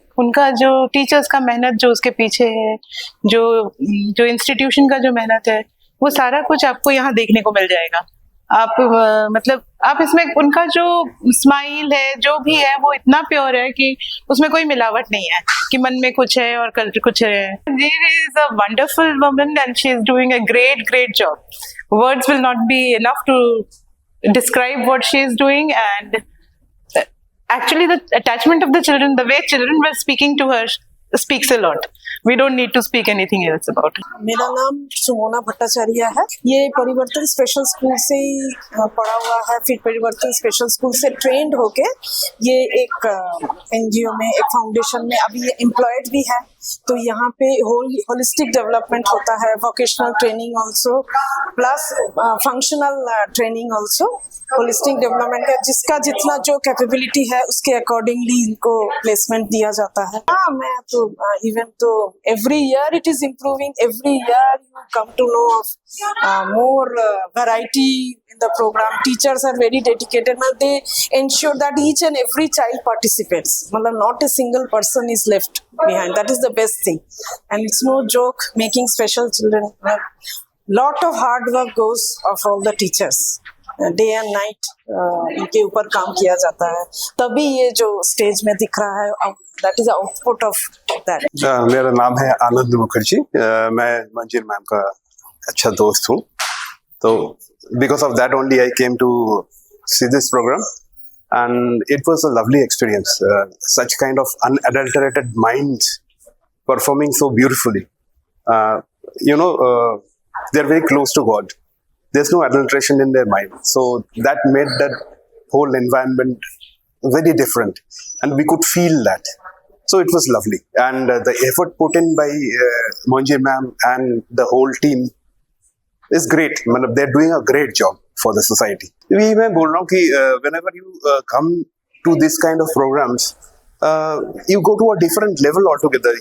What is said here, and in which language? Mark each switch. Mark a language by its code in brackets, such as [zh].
[hi] उनका जो टीचर्स का मेहनत जो उसके पीछे है, जो इंस्टीट्यूशन का जो मेहनत है, वो सारा कुछ आपको यहाँ देखने को मिल जाएगा। आप मतलब आप इसमें उनका जो स्माइल है, जो भी है, वो इतना प्योर है कि उसमें कोई मिलावट नहीं है कि मन में कुछ है और कल कुछ है। [en] She is a wonderful woman and she is doing a great job. Words will not be enough to describe what she is doing, and actually the attachment of the children, the way children were speaking to her speaks a lot. We don't need to speak anything else about it. [hi] मेरा नाम सुमोना भट्टाचार्य है। ये परिवर्तन special school से ही पढ़ा हुआ है, फिर परिवर्तन स्पेशल स्कूल से ट्रेंड होके ये एक एनजीओ में, एक फाउंडेशन में अभी ये एम्प्लॉयड भी है। तो यहाँ पे होलिस्टिक डेवलपमेंट होता है, vocational training also, plus functional training also. Holistic development का जिसका जितना जो कैपेबिलिटी है उसके अकॉर्डिंगली इनको प्लेसमेंट दिया जाता है। हाँ, मैं तो [en] also, even though every year it is improving, every year you come to know of more variety in the program. Teachers are very dedicated. Now they ensure that each and every child participates. Matlab not a single person is left behind. That is the best thing. And it's no joke making special children. Lot of hard work goes of all the teachers. Day and night [hi] इनके ऊपर काम किया जाता है, तभी ये जो stage में दिख रहा है, [en] That is output of that. [hi] मेरा नाम है आनंद मुखर्जी। मैं मंजिल मैम का अच्छा दोस्त हूँ, तो [en] Because of that only I came to see this programme and it was a lovely experience. Such kind of unadulterated minds performing so beautifully, you know, they're very close to God. There's no adulteration in their mind, so that made that whole environment very different, and we could feel that. So it was lovely, and the effort put in by Monji ma'am and the whole team is great. They're doing a great job for the society. [hi] मैं बोल रहा हूँ कि [en] whenever you come to this kind of programs, you go to a different level altogether.